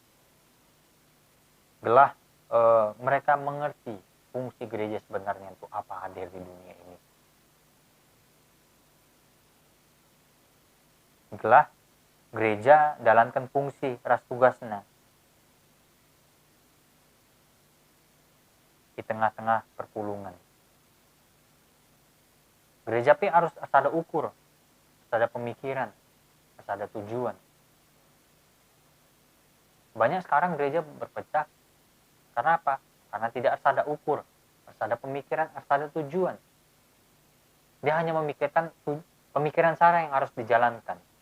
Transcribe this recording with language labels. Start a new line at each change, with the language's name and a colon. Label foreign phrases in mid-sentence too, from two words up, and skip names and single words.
Indonesian: Mereka mengerti fungsi gereja sebenarnya untuk apa hadir di dunia ini. Gereja jalankan fungsi ras tugasnya di tengah-tengah perpulungan. Gereja harus ada ukur, ada pemikiran, ada tujuan. Banyak sekarang gereja berpecah. Karena apa? Karena tidak ada ukur, ada pemikiran, ada tujuan. Dia hanya memikirkan pemikiran Sarah yang harus dijalankan.